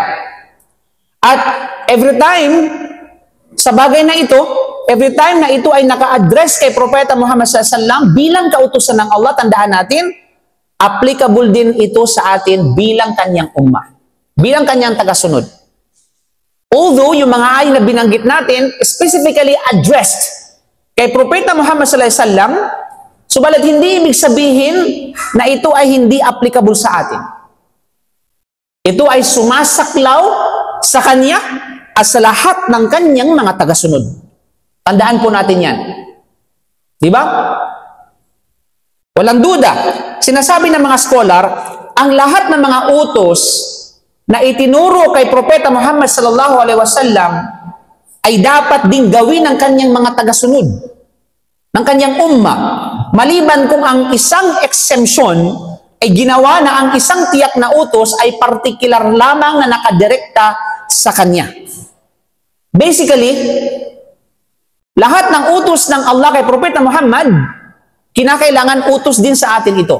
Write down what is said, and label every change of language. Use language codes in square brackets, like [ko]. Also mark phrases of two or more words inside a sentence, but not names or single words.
[tl] At [en] every time, [tl] sa bagay na ito, [en] every time [tl] na ito ay naka-address kay Propeta Muhammad [ar] صلى الله عليه وسلم [tl] bilang kautusan ng Allah, tandaan natin, applicable din ito sa atin bilang kanyang ummah, bilang kanyang tagasunod. Although yung mga ayon na binanggit natin [en] specifically addressed [tl] kay Propeta Muhammad [ar] صلى الله عليه وسلم, [tl] Subalit hindi ibig sabihin na ito ay hindi applicable sa atin. Ito ay sumasaklaw sa Kanya at sa lahat ng Kanyang mga tagasunod. Tandaan po natin yan. Di ba? Walang duda. Sinasabi ng mga scholar, ang lahat ng mga utos na itinuro kay Propeta Muhammad [ar] صلى الله عليه وسلم [tl] ay dapat ding gawin ng kanyang mga tagasunod, ng kanyang umma, maliban kung ang isang exemption ay ginawa na ang isang tiyak na utos ay partikular lamang na nakadirekta sa kanya. Basically, lahat ng utos ng Allah kay Propeta Muhammad, kinakailangan utos din sa atin ito.